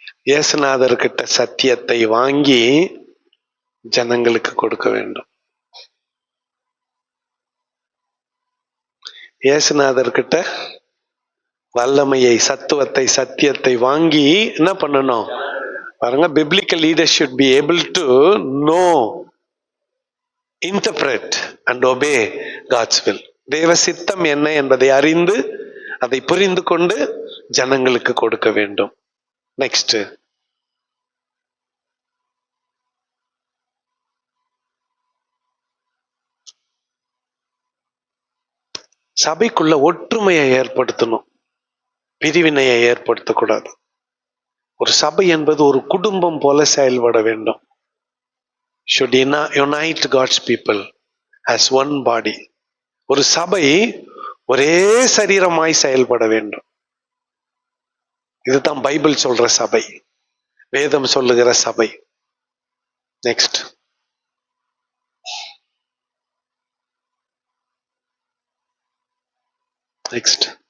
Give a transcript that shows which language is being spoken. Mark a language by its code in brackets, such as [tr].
[ta] இயேசுநாதர்கிட்ட சத்தியத்தை வாங்கி ஜனங்களுக்கு கொடுக்க வேண்டும். இயேசுநாதர்கிட்ட வல்லமையை, சத்துவத்தை, சத்தியத்தை வாங்கி என்ன பண்ணணும் பாருங்க. [en] biblical leaders should be able to know, interpret and obey God's will. [ta] தேவ சித்தம் என்ன என்பதை அறிந்து அதை புரிந்து கொண்டு ஜனங்களுக்கு கொடுக்க வேண்டும். நெக்ஸ்ட், சபைக்குள்ள ஒற்றுமையை ஏற்படுத்தணும், பிரிவினையை ஏற்படுத்தக்கூடாது. ஒரு சபை என்பது ஒரு குடும்பம் போல செயல்பட வேண்டும். [en] should unite God's people as one body. [ta] ஒரு சபை ஒரே சரீரமாய் செயல்பட வேண்டும். இதுதான் பைபிள் சொல்ற சபை, வேதம் சொல்லுகிற சபை. Next, next.